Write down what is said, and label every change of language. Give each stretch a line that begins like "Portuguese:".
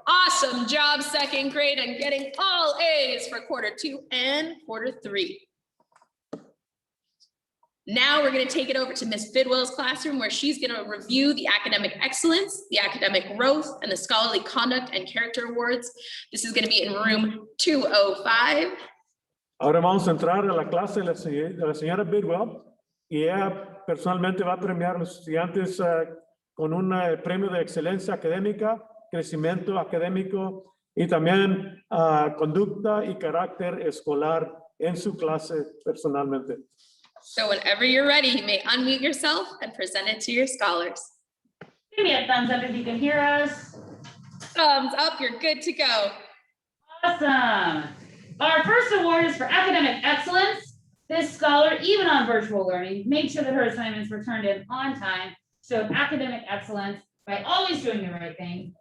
English: Awesome job, second grade, and getting all A's for quarter two and quarter three. Now we're going to take it over to Miss Bidwell's classroom, where she's going to review the academic excellence, the academic growth, and the scholarly conduct and character awards. This is going to be in room 205.
Spanish: Ahora vamos a entrar a la clase de la señora Bidwell y ella personalmente va a premiar a los estudiantes con un premio de excelencia académica, crecimiento académico y también conducta y carácter escolar en su clase personalmente.
English: So whenever you're ready, you may unmute yourself and present it to your scholars. Give me a thumbs up if you can hear us. Thumbs up, you're good to go. Awesome. Our first award is for academic excellence. This scholar, even on virtual learning, made sure that her assignments were turned in on time, showed academic excellence by always doing the right thing.